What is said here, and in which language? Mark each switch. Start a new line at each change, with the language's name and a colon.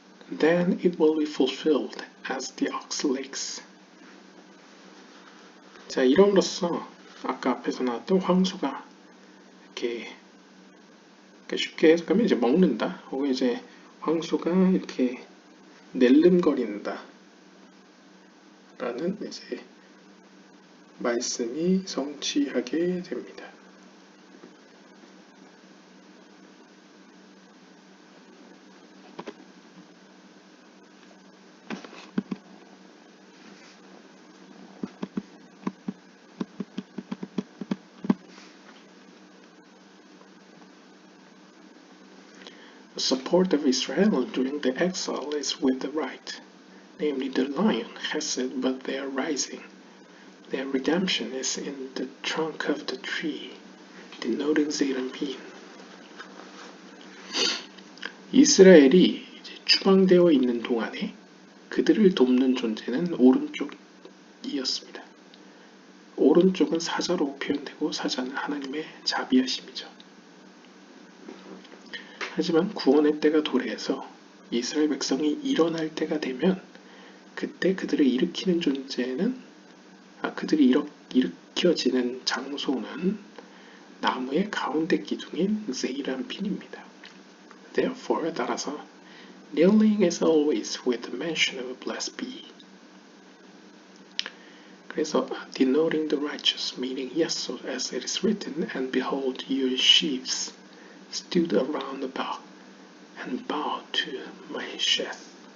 English: Then it will be fulfilled as the ox licks.
Korean: 자, 이름으로써 아까 앞에서 나왔던 황소가 이렇게 쉽게 해석하면 이제 먹는다, 혹은 이제 황소가 이렇게 낼름거린다 라는 이제 말씀이 성취하게 됩니다.
English: support of Israel during the exile is with the right, namely the lion, Hesed, but they are rising. Their redemption is in the trunk of the tree, denoting Zeranpin.
Korean: 이스라엘이 이제 추방되어 있는 동안에 그들을 돕는 존재는 오른쪽이었습니다. 오른쪽은 사자로 표현되고 사자는 하나님의 자비하심이죠. 하지만 구원의 때가 도래해서 이스라엘 백성이 일어날 때가 되면 그때 그들을 일으키는 존재는 그들이 일으켜지는 장소는 나무의 가운데 기둥인 제이란핀입니다.
English: Therefore,
Korean: 따라서
English: kneeling is always with the mention of a blessed be.
Korean: 그래서
English: denoting the righteous, meaning yes, as it is written, and behold, your sheaves stood around about and bowed to my Sheth.